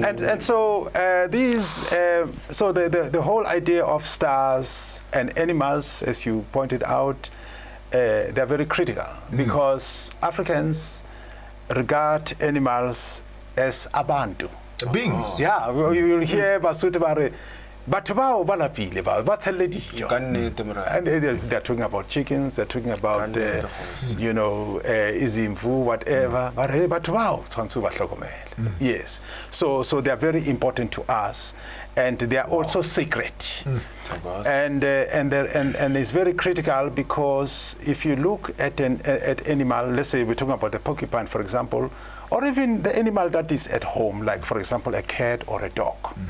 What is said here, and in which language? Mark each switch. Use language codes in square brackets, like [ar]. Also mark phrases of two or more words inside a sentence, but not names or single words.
[en] And so so the whole idea of stars and animals, as you pointed out, they're very critical because Africans regard animals as abantu. Beings. Yeah, you'll hear [st] Basotho bare batho bao ba lapile ba tshelle dijo. [en] And they're talking about chickens, they're talking about izimvu, whatever. [st] But batho bao tshwantse ba hlokomele. [en] Yes. So they are very important to us, and they are also sacred. And it's very critical because if you look at animal, let's say we're talking about the porcupine, for example, or even the animal that is at home, like for example a cat or a dog.